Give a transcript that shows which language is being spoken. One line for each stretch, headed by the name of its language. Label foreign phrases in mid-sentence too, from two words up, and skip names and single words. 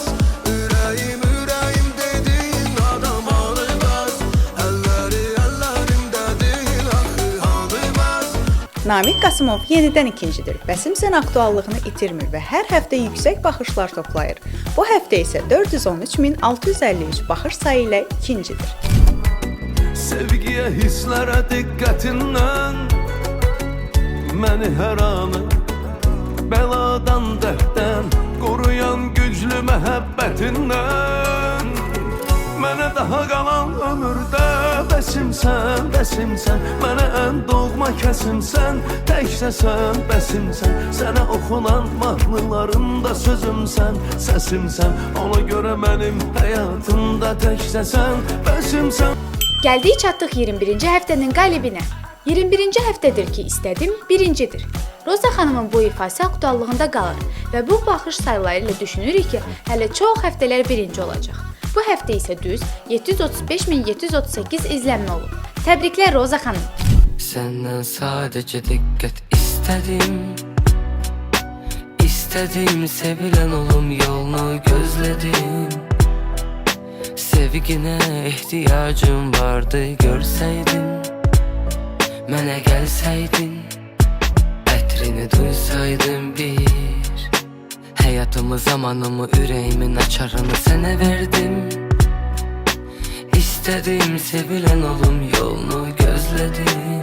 Azerbaijani: Ürəyim ürəyim dediğin adam hani bəs. Əlləri əllərimdə deyil axı hani bəs. Namiq Qasımov yenidən ikincidir. Bəsimsən aktuallığını itirmir və hər həftə yüksək baxışlar toplayır. Bu həftə isə 413.653 baxış sayı ilə ikincidir.
Turkish: Sevgiye hislere dikkatinden beni her anı beladan dertten koruyan güçlü məhəbbətindən.
Azerbaijani: Mənə daha qalan ömürdə bəsimsən, bəsimsən. Mənə ən doğma kəsimsən, təkcəsən, bəsimsən. Sənə oxunan mahnılarımda sözümsən, səsimsən. Ona görə mənim həyatımda təkcəsən, bəsimsən. Gəldik çatdıq 21-ci həftənin qalibinə. 21-ci həftədir ki, istədim birincidir. Roza xanımın bu ifası aktuallığında qalır və bu baxış sayıları ilə düşünürük ki, hələ çox həftələr birinci olacaq. Bu həftə isə düz 735.738 izlənmə olub. Təbriklər Roza xanım.
Turkish: Senden sadece dikkat istedim. İstedim sevilen olum yolunu gözledim. Sevgine ihtiyacım vardı görseydin.
Azerbaijani: Mənə gəlsəydin, ətrini duysaydın bir. Həyatımı, zamanımı, ürəyimin açarını sənə verdim. İstədim sevilen olum yolunu gözlədim.